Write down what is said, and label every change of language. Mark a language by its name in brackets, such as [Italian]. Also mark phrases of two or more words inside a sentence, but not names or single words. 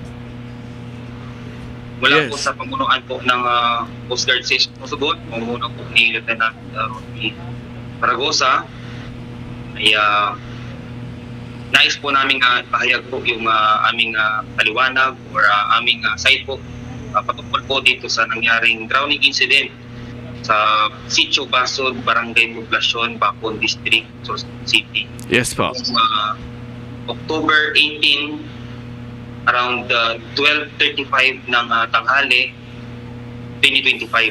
[Filipino] Mula po sa pamunuan po ng Coast Guard Station Sorsogon, pamunuan po ni Lieutenant Rodney Paragosa, ay nais po namin pahayag po yung aming paliwanag or aming side po patungkol po dito sa nangyaring [English] drowning incident [Filipino] sa Sitio Basod, Barangay Poblacion, Bacon District, Sorsogon City. Yes po. October 18 around 12:35 ng tanghali 2025.